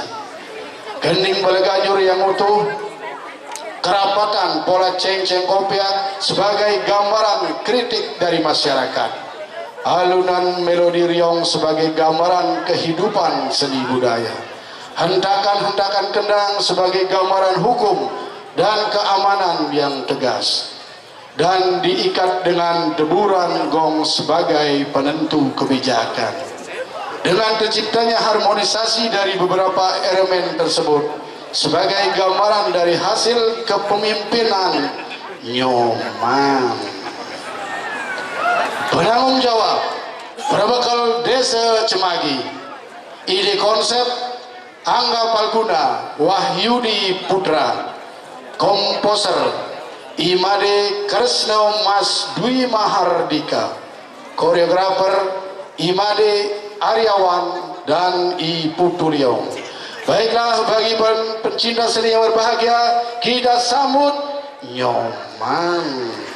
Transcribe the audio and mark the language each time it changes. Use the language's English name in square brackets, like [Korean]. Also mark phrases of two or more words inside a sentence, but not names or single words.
[Indonesian] Gening Balagajur yang utuh, kerapatan pola ceng-ceng kopiak sebagai gambaran kritik dari masyarakat, alunan melodi riong sebagai gambaran kehidupan seni budaya, hentakan-hentakan kendang sebagai gambaran hukum dan keamanan yang tegas, dan diikat dengan deburan gong sebagai penentu kebijakan. Dengan terciptanya harmonisasi dari beberapa elemen tersebut sebagai gambaran dari hasil kepemimpinan Nyoman, penanggung jawab Perbekal Desa Cemagi, ide konsep Angga Palguna Wahyudi Putra, komposer Imade Kresna Mas Dwi Mahardika, koreografer Imade Aryawan dan I Putuliong. Baiklah, bagi pencinta seni yang berbahagia, kita sambut Nyoman.